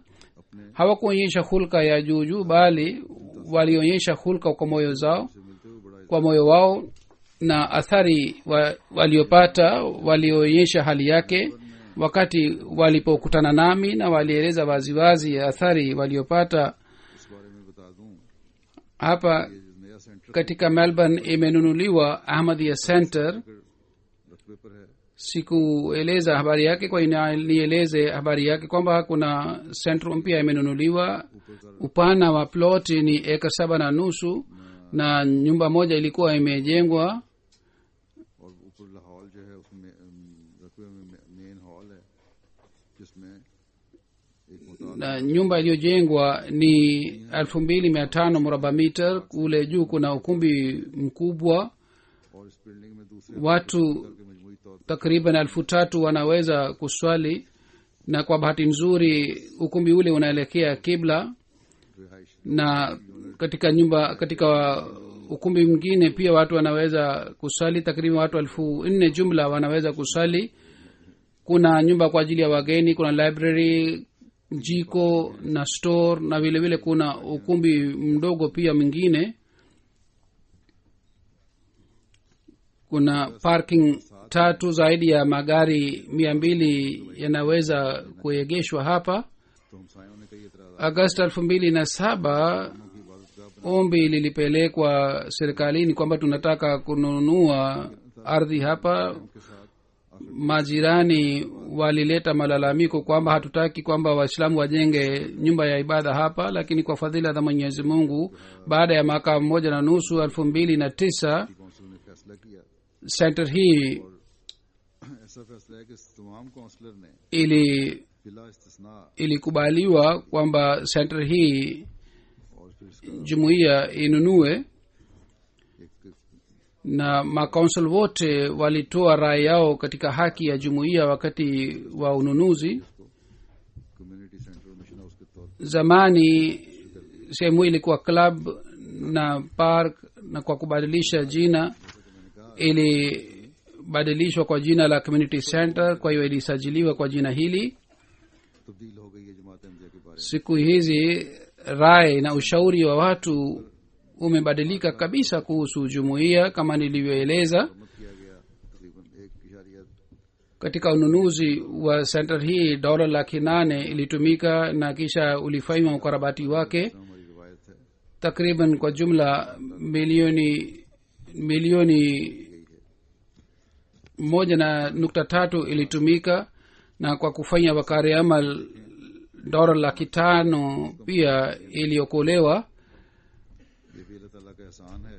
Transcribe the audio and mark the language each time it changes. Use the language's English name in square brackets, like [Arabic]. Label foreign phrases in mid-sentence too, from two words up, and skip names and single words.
[Swahili] Hawakuonyesha hulka ya juu juu, bali walionyesha hulka kwa moyo zao, [Urdu] سے ملتے ہوئے بڑا [Swahili] kwa moyo wao. na athari waliopata walionyesha hali yake wakati walipokutana nami na walieleza waziwazi athari waliopata. [Urdu] اس بارے میں بتا دوں [Swahili] hapa [Urdu] یہ جو نیا سینٹر [Swahili] katika melbourne imenunuliwa ahmadiyya center. [Urdu] رقبے پر ہے [Swahili] sikueleza habari yake, kwa nieleze habari yake kwamba kuna sentro mpya imenunuliwa. upana wa plot ni eka 7.5 na nyumba moja ilikuwa imejengwa, [Urdu] اور اوپر ہال جو ہے اس میں رقبے میں [English] main hall [Urdu] ہے جس میں ایک مطابق [Swahili] na nyumba iliyojengwa ni 2500 mraba meter. kule juu kuna ukumbi mkubwa, [Urdu] اور اس بلڈنگ میں دوسرے [Swahili] watu [Urdu] کے مجموعی طور [Swahili] takriban 3,000 wanaweza kuswali, na kwa bahati nzuri ukumbi ule unaelekea kibla. [Urdu] پر رہائش [Swahili] na katika ukumbi mwingine pia watu wanaweza kusali, takriban watu 4,000 jumla wanaweza kusali. kuna nyumba kwa ajili ya wageni, kuna library, jiko na store, na vile vile kuna ukumbi mdogo pia mwingine. kuna parking 3, zaidi ya magari 200 yanaweza kuegeshwa hapa. [Urdu] تو ہمسایوں نے کئی اعتراض [Swahili] agosti 2007 ombi lilipelekwa serikalini kwamba tunataka kununua ardhi hapa. [Urdu] کے ساتھ [Swahili] majirani walileta malalamiko kwamba hatutaki kwamba waislamu wajenge nyumba ya ibada hapa, lakini kwa fadhila za mwenyezi mungu baada ya mwaka 1.5 2009 [Urdu] کاؤنسل نے فیصلہ کیا [Swahili] center hii [Urdu] ایسا فیصلہ ہے کہ تمام کاؤنسلر نے بلا استثنا [Swahili] ilikubaliwa kwamba center hii [Urdu] اور پھر اس کا [Swahili] jumuiya inunue, [Urdu] एक [Swahili] na makaunsel wote walitoa rai yao katika haki ya jumuiya wakati wa ununuzi. [English] community center mission house [Urdu] کے طور [Swahili] zamani sehemu hii ilikuwa club na park, na kwa kubadilisha jina ilibadilishwa kwa jina la [English] community center, [Swahili] kwa hiyo ilisajiliwa kwa jina hili. [Urdu] تبدیل ہو گئی ہے جماعت احمدیہ کے بارے [Swahili] siku hizi rai na ushauri wa watu umebadilika kabisa kuhusu jumuiya kama nilivyoeleza. [Urdu] میں مت کیا گیا تقریباً 1.8 [Swahili] katika ununuzi wa center hii $800,000 ilitumika na kisha ulifanywa ukarabati wake. [Urdu] ہماری روایت ہے [Swahili] takriban kwa jumla milioni 1.3 ilitumika, na kwa kufanya wakari amal $500,000 pia iliokolewa. [Urdu] یہ بھی اللہ تعالیٰ کا احسان ہے